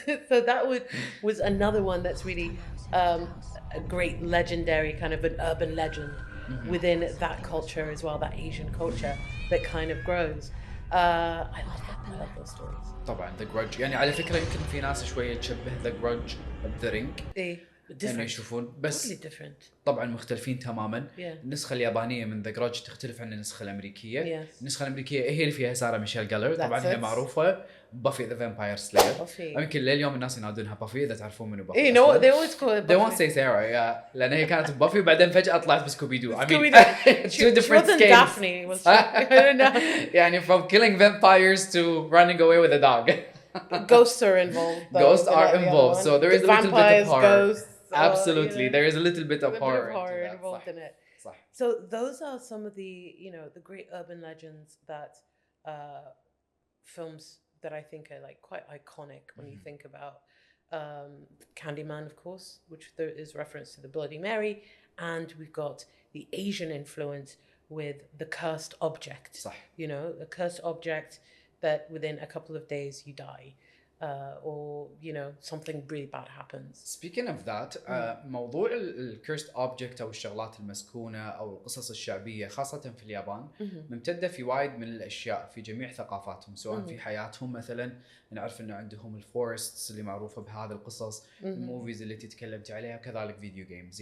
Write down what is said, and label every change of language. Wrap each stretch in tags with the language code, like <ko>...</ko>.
<en>So that was another one that's really a great legendary kind of an urban legend within that culture as well, that Asian culture that kind of grows. I love those stories.</en> <ar>طبعا The Grudge يعني على فكرة يمكن في ناس شوية تشبه The Grudge The Ring. يعني يشوفون بس طبعا مختلفين تماما. النسخة اليابانية من The Grudge تختلف عن النسخة الأمريكية. النسخة الأمريكية هي اللي فيها سارة ميشيل جالر. طبعا هي معروفة بافي ذا فامباير سلاير. يمكن لليوم الناس ينادونها بافي إذا تعرفون منو بافي.</ar> <en>no they always call it Buffy. They won't say Sarah</en> <ar>لأن هي كانت بافي وبعدين فجأة طلعت بسكوبي دو.</ar> <en>I mean two different scales. Daphne was I don't know.</en> <ar>يعني</ar> <en>from killing vampires to running away with a dog. Ghosts are involved. Ghosts are involved, so there is a little bit of horror. Ghosts, absolutely, you know, there is a little bit of horror involved in it. So those are some of the, you know, the great urban legends that films that I think are like quite iconic when you think about Candyman, of course, which there is reference to the Bloody Mary, and we've got the Asian influence with the cursed object. صح. You know, a cursed object that within a couple of days you die. Or you know something really bad happens. Speaking of that,</en> <ar>موضوع الكيرست اوبجكت او الشغلات المسكونه او القصص الشعبيه خاصه في اليابان ممتده في وايد من الاشياء في جميع ثقافاتهم سواء في حياتهم. مثلا نعرف انه عندهم الفورستس اللي معروفه بهذه القصص، الموفيز اللي تتكلمت عليها، وكذلك فيديو جيمز.</ar>